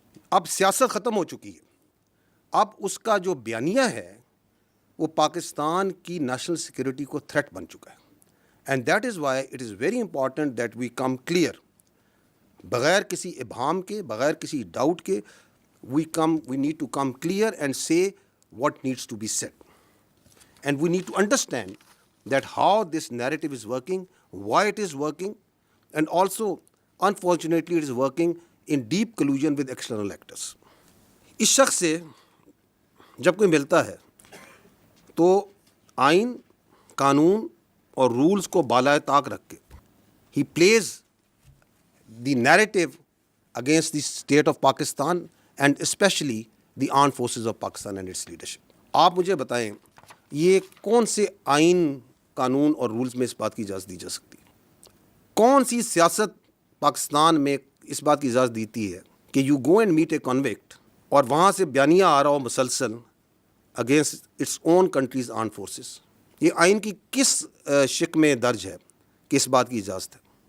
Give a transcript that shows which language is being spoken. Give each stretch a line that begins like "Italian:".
Urdu: اب سیاست ختم ہو چکی ہے, اب اس کا جو بیانیہ ہے وہ پاکستان کی نیشنل سیکورٹی کو تھریٹ بن چکا ہے.
English: and that is why it is very important that we come clear,
Urdu: بغیر کسی ابہام کے, بغیر کسی ڈاؤٹ کے,
English: we need to come clear and say what needs to be said. And we need to understand that how this narrative is working, why it is working, and also, unfortunately, it is working in deep collusion with external actors.
Urdu: اس شخص سے جب کوئی ملتا ہے تو آئین, قانون اور رولز کو بالائے طاق رکھ کے
English: he plays the narrative against the state of Pakistan and especially the armed forces of Pakistan and its leadership.
Urdu: آپ مجھے بتائیں یہ کون سے آئین, قانون اور رولز میں اس بات کی اجازت دی جا سکتی ہے؟ کون سی سیاست پاکستان میں اس بات کی اجازت دیتی ہے کہ
English: you go and meet a convict
Urdu: اور وہاں سے بیانیہ آ رہا ہو مسلسل
English: Against its own countries arm forces?
Urdu: یہ آئین کی کس شق میں درج ہے کہ اس بات کی اجازت ہے؟